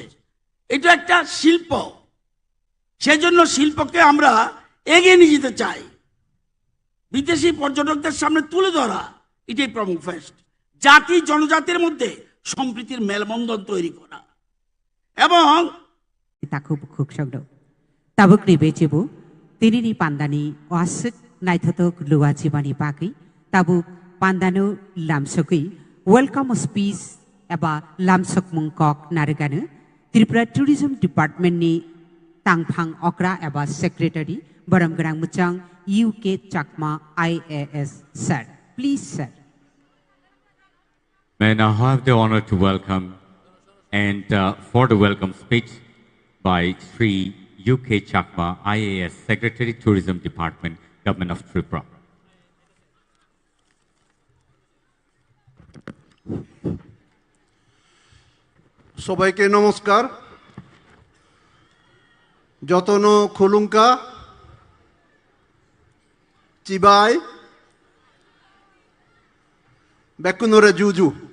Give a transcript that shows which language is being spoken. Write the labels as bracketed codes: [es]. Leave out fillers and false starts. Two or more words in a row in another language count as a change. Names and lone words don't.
[bn] এটা একটা শিল্প, সেজন্য শিল্পকে আমরা এগিয়ে নিয়ে যেতে চাই, বিদেশি পর্যটকদের সামনে তুলে ধরা। এটাই প্রোমো ফেস্ট, জাতি জনজাতির মধ্যে সম্প্রীতির মেলবন্ধন তৈরি করা। এবং [trp] takuk khuksogdo tabuk ni bechebu tinini pandani wasuk naithotok luachibani paki tabuk pandanu lamsokui [en] welcome speech [trp] eba lamsok mungkok nariganu Tripura Tourism Department ni tangphang okra eba secretary baramgrang muchang UK Chakma IAS sir. [en] Please sir. May I now have the honor to welcome and for the welcome speech by Sri UK Chakma IAS Secretary Tourism Department, Government of Tripura. [bn] সবাইকে নমস্কার। [trp] যতন খুলুঙ্কা চিবাই বেকুনরে জুজু।